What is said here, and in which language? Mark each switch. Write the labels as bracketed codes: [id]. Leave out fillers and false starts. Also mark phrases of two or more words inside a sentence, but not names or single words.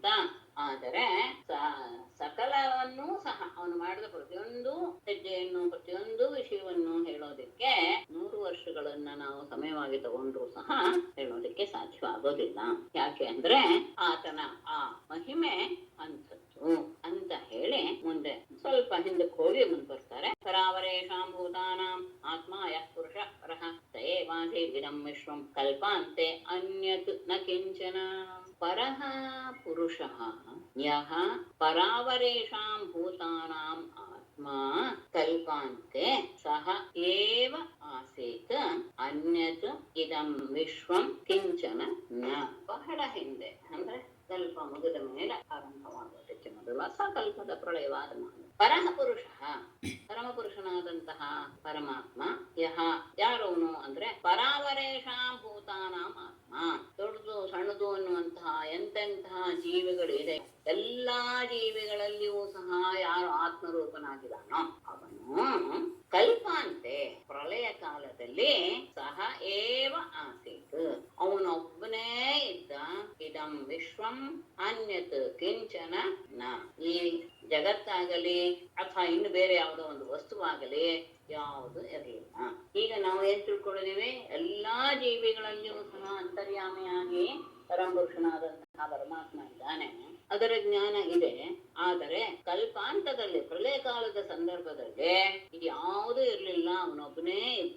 [kn] ಆದರೆ ಸಕಲವನ್ನೂ ಸಹ ಅವನು ಮಾಡಿದ ಪ್ರತಿಯೊಂದು ಹೆಜ್ಜೆಯನ್ನು, ಪ್ರತಿಯೊಂದು ವಿಷಯವನ್ನು ಹೇಳೋದಿಕ್ಕೆ 100 ವರ್ಷಗಳನ್ನ ನಾವು ಸಮಯವಾಗಿ ತಗೊಂಡ್ರು ಸಹ ಹೇಳೋದಿಕ್ಕೆ ಸಾಧ್ಯವಾಗೋದಿಲ್ಲ. ಯಾಕೆ ಅಂದ್ರೆ ಆತನ ಆ ಮಹಿಮೆ ಅಂಥದ್ದು ಅಂತ ಹೇಳಿ ಮುಂದೆ ಸ್ವಲ್ಪ ಹಿಂದಕ್ಕೆ ಹೋಗಿ ಮುಂದುವರ್ತಾರೆ. [sa] ಪರಾವರೇಷಾಂ ಭೂತಾನಾಂ ಆತ್ಮ ಯಃ ಪುರುಷ ಪರಃ ತಯೇವಾಧಿ ವಿದಂ ವಿಶ್ವಂ ಕಲ್ಪಾಂತೆ ಅನ್ಯತ್ ನ ಕಿಂಚನ ಪರಃ ಪುರುಷಃ ಯಃ ಪರಾವರೇಷಾಂ ಭೂತಾನಾಂ ಆತ್ಮಾ ಕಲ್ಪಾಂತೆ ಸಹ ಏವ ಆಸೀತ್ ಅನ್ಯತ್ ಇದಂ ವಿಶ್ವಂ ಕಿಂಚನ ನ. [kn] ಬಹಳ ಹಿಂದೆ ಅಂದ್ರೆ ಕಲ್ಪ ಮುಗಿದ ಮೇಲೆ ಆರಂಭವಾಗುವುದಕ್ಕೆ ಮೊದಲು ಅಸಕಲ್ಪದ ಪ್ರಳಯವಾದ ಪರಹ ಪುರುಷ ಪರಮಪುರುಷನಾದಂತಹ ಪರಮಾತ್ಮ ಯಹ ಯಾರವನು ಅಂದ್ರೆ [sa] ಪರಾವರೇಷಾಂ ಭೂತಾನಾಂ ಆತ್ಮ [kn] ದೊಡ್ಡದು ಸಣ್ಣದು ಅನ್ನುವಂತಹ ಎಂತೆಂತಹ ಜೀವಿಗಳಿದೆ ಎಲ್ಲಾ ಜೀವಿಗಳಲ್ಲಿಯೂ ಸಹ ಯಾರು ಆತ್ಮರೂಪನಾಗಿದ್ದಾನೋ ಅವನು ಕಲ್ಪಾಂತೆ ಪ್ರಳಯ ಕಾಲದಲ್ಲಿ [sa] ಸಹ ಏವ ಆಸೀತ್ [kn] ಅವನೊಬ್ಬನೇ ಇದ್ದ. [sa] ಇದಂ ವಿಶ್ವಂ ಅನ್ಯತ್ ಕಿಂಚನ ನ. [kn] ಈ ಜಗತ್ತಾಗಲಿ ಅಥವಾ ಇನ್ನು ಬೇರೆ ಯಾವುದೋ ಒಂದು ವಸ್ತುವಾಗಲಿ ಯಾವುದು ಇರಲಿಲ್ಲ. ಈಗ ನಾವು ಏನ್ ತಿಳ್ಕೊಂಡಿದೀವಿ, ಎಲ್ಲಾ ಜೀವಿಗಳಲ್ಲಿಯೂ ಸಹ ಅಂತರ್ಯಾಮಿಯಾಗಿ ಪರಮಪುರುಷನಾದಂತಹ ಪರಮಾತ್ಮ ಇದ್ದಾನೆ, ಅದರ ಜ್ಞಾನ ಇದೆ. ಆದರೆ ಕಲ್ಪಾಂತದಲ್ಲಿ ಪ್ರಳಯ ಕಾಲದ ಸಂದರ್ಭದಲ್ಲಿ ಇದು ಯಾವುದೂ ಇರ್ಲಿಲ್ಲ, ಅವನೊಬ್ಬನೇ ಇದ್ದ.